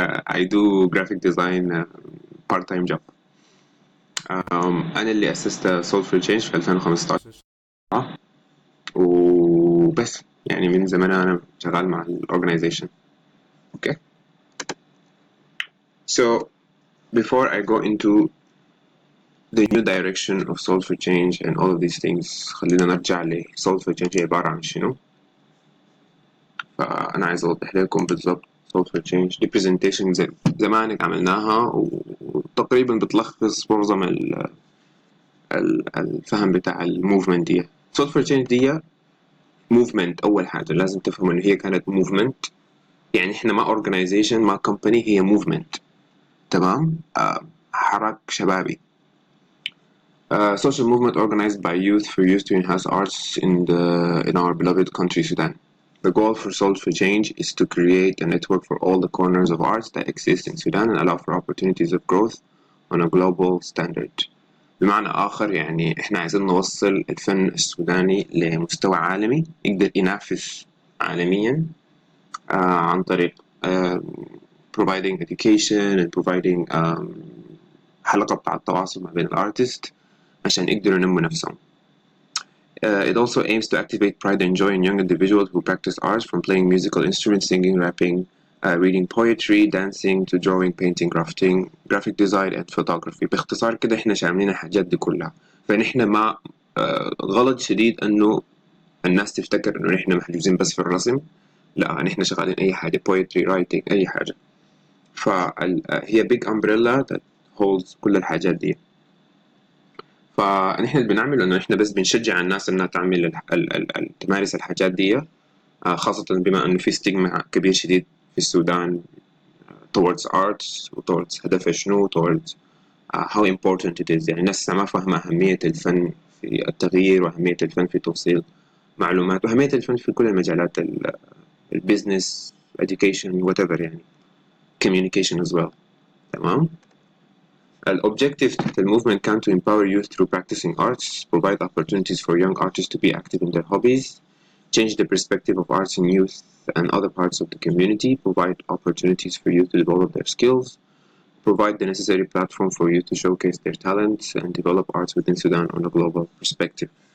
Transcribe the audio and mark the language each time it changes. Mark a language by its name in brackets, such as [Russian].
[English] I do graphic design part time job. [Arabic] انا اللي اسست Solve for Change في 2015. وبس يعني من زمان انا شغال مع الاورجنايزيشن. اوكي. [English] So before I go into the new direction of Solve for Change and all of these things، [Arabic] خلينا نرجع ل Solve for Change عبارة عن شنو. فأنا عايز أوضح لكم بالضبط Solve for Change دي presentation زمانك عملناها، وتقريبا بتلخص معظم الفهم بتاع الموفمنت دي. Solve for Change دي موفمنت، أول حاجة لازم تفهم إن هي كانت موفمنت، يعني إحنا ما organization ما company، هي موفمنت. تمام. حراك شبابي. [English] Social movement organized by youth for youth to enhance arts in our beloved country Sudan. The goal for Solve for Change is to create a network for all the corners of arts that exist in Sudan and allow for opportunities of growth on a global standard. [Arabic] بمعنى آخر يعني إحنا عايزين نوصل الفن السوداني لمستوى عالمي يقدر ينافس عالميا، عن طريق [English] providing education and providing [Arabic] حلقة بتاع التواصل ما بين الارتست عشان يقدروا ينموا نفسهم. [English] It also aims to activate pride and joy in young individuals who practice arts, from playing musical instruments, singing, rapping, reading poetry, dancing, to drawing, painting, crafting, graphic design and photography. [Arabic] باختصار كده احنا شاملين الحاجات دي كلها. فنحن ما غلط شديد انه الناس تفتكر انه نحن محجوزين بس في الرسم. لا، نحن شغالين اي حاجة، poetry, writing، اي حاجة. فهي [English] big umbrella that holds [Arabic] كل الحاجات دي. فنحن اللي بنعمله انه احنا بس بنشجع الناس انها تعمل تمارس الحاجات دي، خاصة بما انه في ستيغما كبير شديد في السودان towards arts و towards هدف شنو [English] towards how important it is. [Arabic] يعني الناس ما فاهمة أهمية الفن في التغيير، وأهمية الفن في توصيل معلومات، وأهمية الفن في كل المجالات، البيزنس، education، whatever يعني، [English] communication as well. [Arabic] تمام. [English] Objective of the movement can to empower youth through practicing arts, provide opportunities for young artists to be active in their hobbies, change the perspective of arts in youth and other parts of the community, provide opportunities for youth to develop their skills, provide the necessary platform for youth to showcase their talents, and develop arts within Sudan on a global perspective.